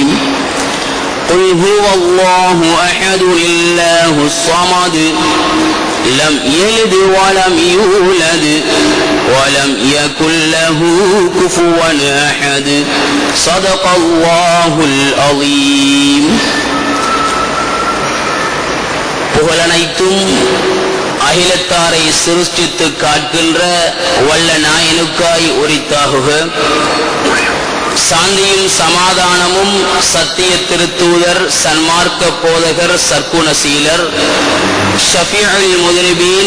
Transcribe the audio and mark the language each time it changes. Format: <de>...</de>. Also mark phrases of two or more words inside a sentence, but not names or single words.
<ar>قل هو الله أحد الله الصمد لم يلد ولم يولد ولم يكن له كفوا أحد. صدق الله العظيم.</ar> <ta>புகழனைத்தும் அகிலத்தாரை சிருஷ்டித்து காக்கின்ற வல்ல நாயனுக்காய் உரித்தாகுக. சாந்தியும் சமாதானமும் சத்திய திருத்தூதர், சன்மார்க்க போதகர், சர்க்குணசீலர்,</ta> <ar>شفيع المذنبين,</ar>